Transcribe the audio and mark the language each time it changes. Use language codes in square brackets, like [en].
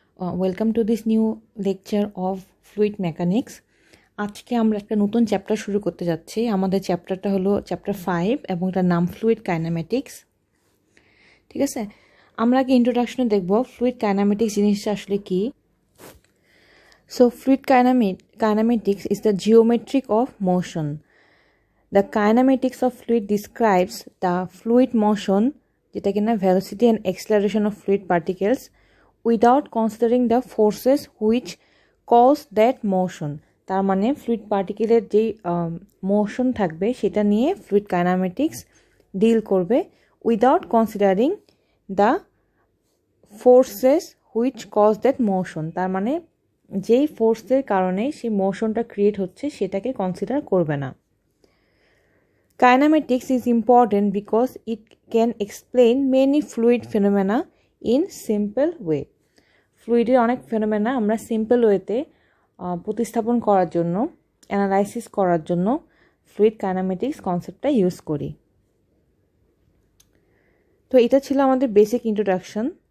[en] Welcome to this new lecture of fluid mechanics. [bn] আজকে আমরা একটা নতুন চ্যাপ্টার শুরু করতে যাচ্ছি। আমাদের চ্যাপ্টারটা হলো চ্যাপ্টার 5 এবং এটার নাম ফ্লুইড কাইনেমেটিক্স। ঠিক আছে, আমরা আগে ইন্ট্রোডাকশনে দেখব ফ্লুইড কাইনেমেটিক্স জিনিসটা আসলে কি। [en] So fluid kinematics is the geometry of motion. The kinematics of fluid describes the fluid motion, [bn] যেটা কিনা [en] velocity and acceleration of fluid particles without considering the forces which cause that motion. [bn] তার মানে fluid পার্টিকেলের যেই motion থাকবে সেটা নিয়ে fluid kinematics deal করবে [en] Without considering the forces which cause that motion. [bn] তার মানে যেই ফোর্সের কারণে সেই মোশনটা ক্রিয়েট হচ্ছে সেটাকে কনসিডার করবে না। [en] Kinematics is important because it can explain many fluid phenomena in simple way. [bn] ফ্লুইডের অনেক ফেনোমেনা আমরা সিম্পল ওয়েতে প্রতিস্থাপন করার জন্য, অ্যানালাইসিস করার জন্য ফ্লুইড কাইনেমেটিক্স কনসেপ্টটা ইউজ করি। তো এটা ছিল আমাদের বেসিক ইন্ট্রোডাকশন।